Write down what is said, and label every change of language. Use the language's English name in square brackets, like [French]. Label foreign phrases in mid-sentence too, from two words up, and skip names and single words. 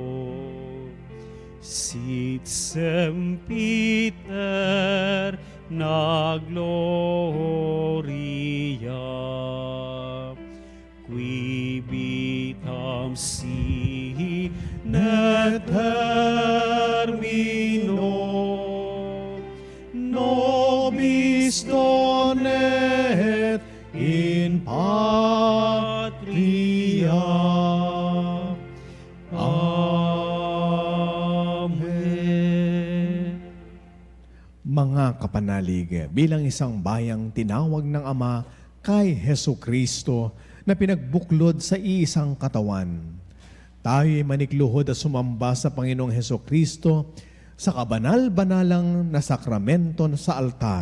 [Latin] sit sempiter na gloria, qui vitam si ne termino, nobis donet in patria. Amen. [Filipino] Mga kapanalig, bilang isang bayang tinawag ng Ama kay Hesu Kristo na pinagbuklod sa iisang katawan, tayo'y manikluhod at sumamba sa Panginoong Hesu Kristo sa kabanal-banalang na sakramento sa altar.